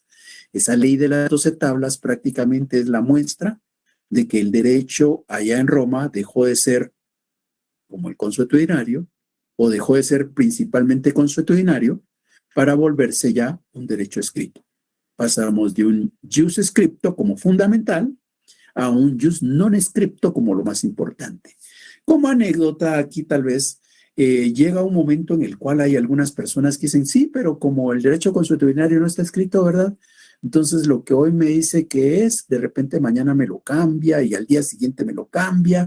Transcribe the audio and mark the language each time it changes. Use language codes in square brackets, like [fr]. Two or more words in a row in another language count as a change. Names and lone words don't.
[es] Esa ley de las 12 tablas prácticamente es la muestra de que el derecho allá en Roma dejó de ser como el consuetudinario, o dejó de ser principalmente consuetudinario para volverse ya un derecho escrito. Pasamos de un [la] jus scripto [es] como fundamental a un [la] jus non scripto [es] como lo más importante. Como anécdota, aquí tal vez llega un momento en el cual hay algunas personas que dicen, sí, pero como el derecho consuetudinario no está escrito, ¿verdad? Entonces lo que hoy me dice que es, de repente mañana me lo cambia y al día siguiente me lo cambia.